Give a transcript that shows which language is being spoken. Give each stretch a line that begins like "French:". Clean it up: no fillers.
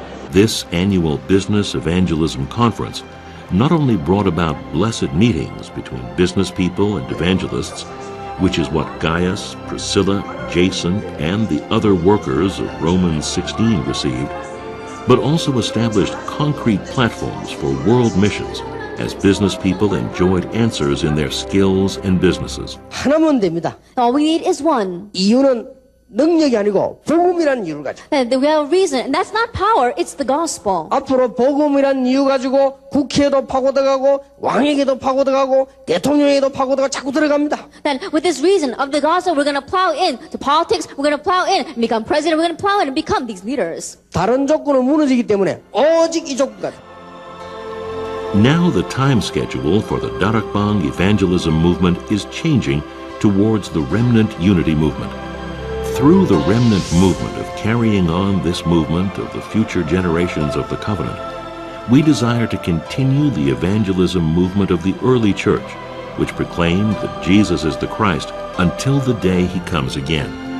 English: This annual business evangelism conference not only brought about blessed meetings between business people and evangelists, which is what Gaius, Priscilla, Jason, and the other workers of Romans 16 received, but also established concrete platforms for world missions as business people enjoyed answers in their skills and businesses.
Korean: 하나면 됩니다.
English: All we need is one.
Korean: 이유는 능력이 아니고 복음이라는 이유를 가지고.
English: And we have a reason, and that's not power, it's the gospel.
Korean: 앞으로 복음이라는 이유 가지고 국회에도 파고들어가고 왕에게도 파고들어가고 대통령에게도 파고들어가 자꾸 들어갑니다.
English: Then with this reason of the gospel, we're going to plow in to politics, we're going to plow in and become president, we're going to plow in and become these leaders.
Korean: 다른 조건은 무너지기 때문에 오직 이 조건 가지고.
English: Now the time schedule for the Darakbang evangelism movement is changing towards the remnant unity movement. Through the remnant movement of carrying on this movement of the future generations of the covenant, we desire to continue the evangelism movement of the early church, which proclaimed that Jesus is the Christ until the day he comes again.